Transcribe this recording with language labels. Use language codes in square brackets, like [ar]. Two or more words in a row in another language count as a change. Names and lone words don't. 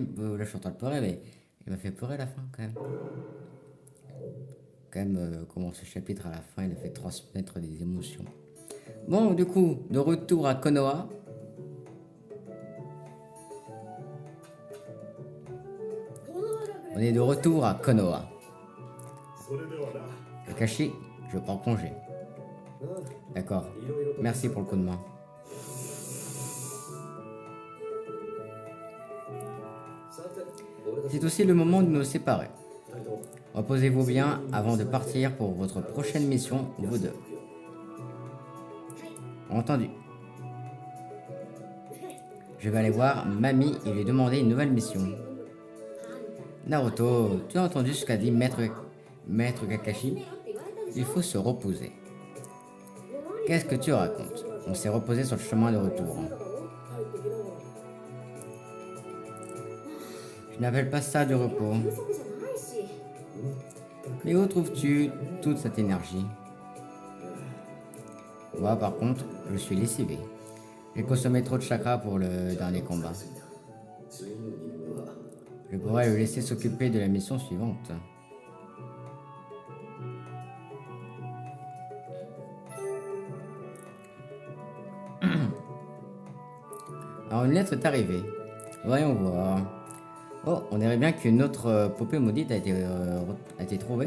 [fr] Là je suis en train de pleurer, mais il m'a fait pleurer à la fin quand même. Comment ce chapitre à la fin il a fait transmettre des émotions. Bon, du coup, de retour à Konoha. On est de retour à Konoha. [ja] それではな [fr] Kakashi, je prends congé. [ja] ああ [fr] D'accord. [ja] いろいろと [fr] Merci pour le coup de main. [ja] さて俺たち [fr] C'est aussi le moment de nous séparer. [ja] 二人とも [fr] Reposez-vous bien avant de partir pour votre prochaine mission, vous deux. Entendu. Je vais aller voir Mamie et lui demander une nouvelle mission. Naruto, tu as entendu ce qu'a dit Maître Kakashi? Il faut se reposer. Qu'est-ce que tu racontes? On s'est reposé sur le chemin de retour. [ja] 帰ってきながら [fr] Je n'appelle pas ça du repos. [ja] 休息じゃないし [fr] Mais où trouves-tu toute cette énergie? Moi, par contre, je suis lessivé. J'ai consommé trop de chakra pour le dernier combat. [ja] 次の任務は [fr] Je pourrais le laisser s'occuper de la mission suivante. Alors, une lettre est arrivée. Voyons voir. Oh, on dirait bien qu'une autre poupée maudite a été trouvée.